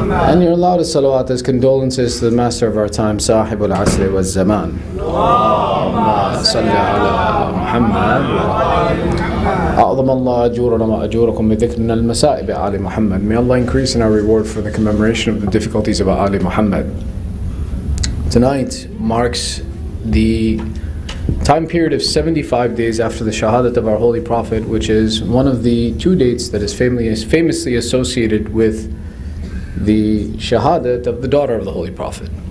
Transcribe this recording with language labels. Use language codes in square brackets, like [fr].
[en] And your loudest salawat as condolences to the master of our time, Sahib al-Asr wa Zaman. [ar] Allahumma salli ala Muhammad. أعظم الله أجورنا وأجوركم بذكرنا المسائب آل Muhammad. [en] May Allah increase in our reward for the commemoration of the difficulties of Ali Muhammad. Tonight marks the time period of 75 days after the Shahadat of our Holy Prophet, which is one of the 2 dates that is famously associated with the Shahadat of the daughter of the Holy Prophet.